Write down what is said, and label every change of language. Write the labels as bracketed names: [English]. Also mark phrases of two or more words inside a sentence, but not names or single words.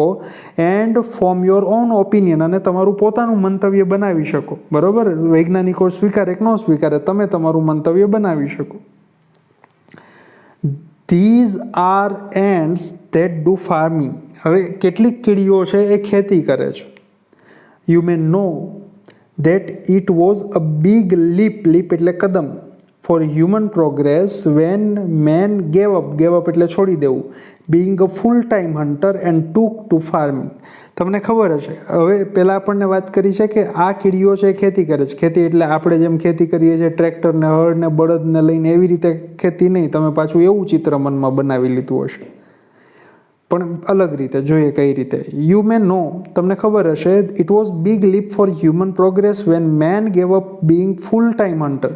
[English] and form your own opinion, [Gujarati] અને તમારું પોતાનું મંતવ્ય બનાવી શકો. બરાબર, વૈજ્ઞાનિકો સ્વીકારે કે ન સ્વીકારે, તમે તમારું મંતવ્ય બનાવી શકો. [English] these are ants that do farming. [Gujarati] હવે કેટલીક કીડીઓ છે એ ખેતી કરે છે. [English] you may know that it was a big leap [Gujarati] એટલે કદમ, [English] for human progress when man gave up [Gujarati] એટલે છોડી દેવું, [English] being a full time hunter and took to farming. [Gujarati] તમને ખબર હશે, હવે પહેલાં આપણને વાત કરી છે કે આ કીડીઓ છે ખેતી કરે છે. ખેતી એટલે આપણે જેમ ખેતી કરીએ છીએ ટ્રેક્ટરને, હળને, બળદને લઈને, એવી રીતે ખેતી નહીં. તમે પાછું એવું ચિત્ર મનમાં બનાવી લીધું હશે. પણ અલગ રીતે જોઈએ કઈ રીતે. [English] you may know, [Gujarati] તમને ખબર હશે, [English] it was big leap for human progress when man gave up being full time hunter.